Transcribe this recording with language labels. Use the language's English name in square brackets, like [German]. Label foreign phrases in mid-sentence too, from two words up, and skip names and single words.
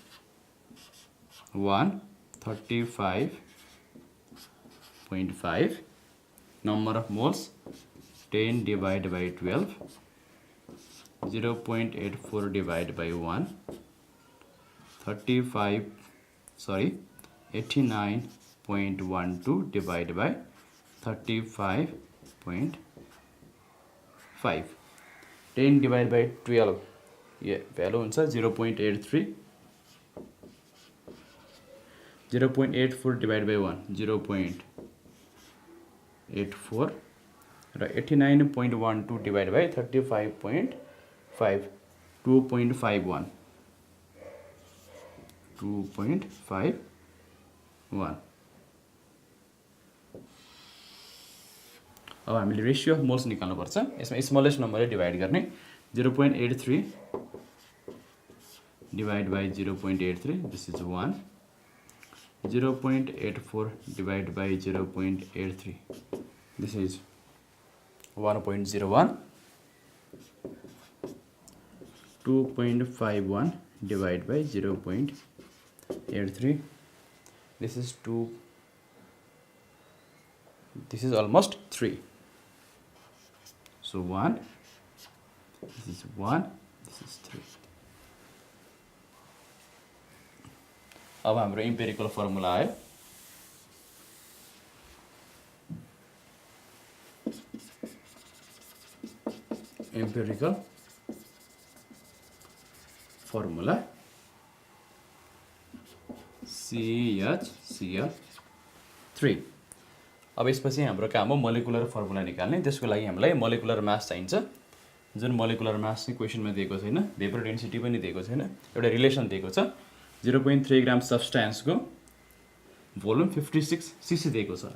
[English] 135.5 number of moles 10 divided by 12 0.84 divided by 1 89.12 divided by 35.5 10 divided by 12 value हुन्छ 0.83 0.84 divided by 1 0.84 र 89.12 divided by 35.5 2.51 [Nepali] अब हामीले [English] ratio of moles [Nepali] निकाल्नु पर्छ यसमा [English] smallest numberले [Nepali] डिवाइड गर्ने 0.83 [English] divided by 0.83 this is 1 0.84 divided by 0.83 this is 1.01 2.51 divided by 0.83. This is 2. This is almost 3. So 1. This is 1. This is 3. [Nepali] अब हाम्रो [English] empirical formula [Nepali] आयो. [English] Empirical formula CHCl3. [Nepali] अब यसपछि हाम्रो काम हो [English] molecular formula [Nepali] निकाल्ने. त्यसको लागि हामीलाई [English] molecular mass [Nepali] चाहिन्छ. जुन [English] molecular mass [Nepali] चाहिँ क्वेसनमा दिएको छैन, [English] vapour density [Nepali] पनि दिएको छैन, एउटा रिलेसन दिएको छ. 0.3 ग्राम [English] substanceको volume [Nepali] 56 सीसी दिएको छ.